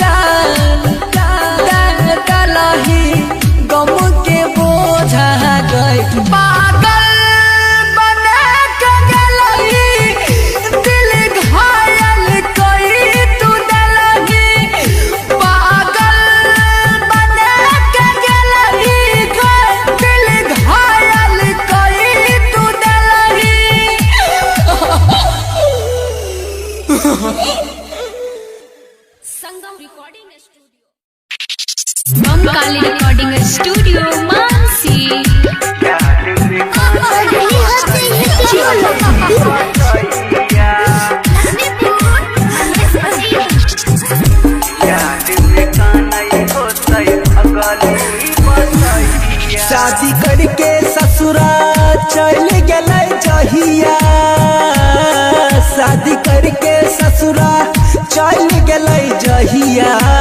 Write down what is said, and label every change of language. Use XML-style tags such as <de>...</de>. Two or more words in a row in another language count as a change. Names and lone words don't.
<mai>डालही गम के बोझा गई पागल बना के गलही दिल घायल कई तू डलही पागल बना के गलही दिल घायल कई तू डलही</mai> <en>संगम recording studio बंगाली recording studio मानसी</en> <mai>शादी करके ससुरा चल गए जहिया शादी करके ससुरा चल गए जहिया</mai>